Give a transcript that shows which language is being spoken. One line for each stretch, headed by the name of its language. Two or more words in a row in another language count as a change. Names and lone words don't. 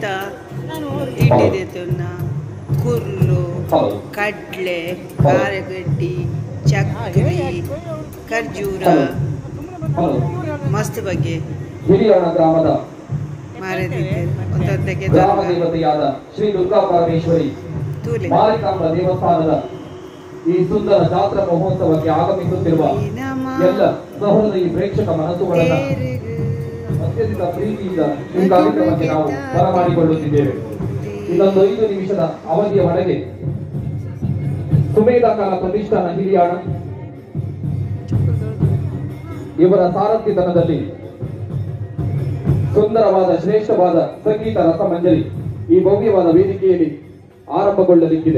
Tulu: ತಿಂಡಿದೆ ತುನ್ನ ಕುರ್ಲು ಕಡ್ಲೆ ಕಾರಗಡ್ಡಿ ಚಕ್ರಿ ಖರ್ಜೂರ ಮಸ್ತ್ ಬಗ್ಗೆ
Kannada: ಹಿರಿಯಾಣ ಗ್ರಾಮದ ಮಾರದಿದ್ದೆ ಒಂದೊಂದಕ್ಕೆ ಗ್ರಾಮ ದೇವತೆಯಾದ ಶ್ರೀ ದುರ್ಗಾ ಪರಮೇಶ್ವರಿ ಮಾರಿಕಾಂಬ ದೇವಸ್ಥಾನದ ಈ ಸುಂದರ ಜಾತ್ರಾ ಮಹೋತ್ಸವಕ್ಕೆ ಆಗಮಿಸುತ್ತಿರುವ ಎಲ್ಲ ಸಹೃದಯಿ ಪ್ರೇಕ್ಷಕ ಮನಸ್ಸುಗಳನ್ನು ಅತ್ಯಂತ ಪ್ರೀತಿಯಿಂದ ಈ ಕಾರ್ಯಕ್ರಮಕ್ಕೆ ನಾವು ಬರಮಾಡಿಕೊಳ್ಳುತ್ತಿದ್ದೇವೆ. ಇನ್ನೊಂದು 5 ನಿಮಿಷದ ಅವಧಿಯ ಒಳಗೆ ಸುಮೇಧ ಕಲಾ ಪ್ರತಿಷ್ಠಾನ ಹಿರಿಯಾಣ ಇವರ ಸಾರಥ್ಯತನದಲ್ಲಿ ಸುಂದರವಾದ ಶ್ರೇಷ್ಠವಾದ ಸಂಗೀತ ರಸಮಂಜರಿ ಈ ಭವ್ಯವಾದ ವೇದಿಕೆಯಲ್ಲಿ ಆರಂಭಗೊಳ್ಳಲಿಕ್ಕಿದೆ.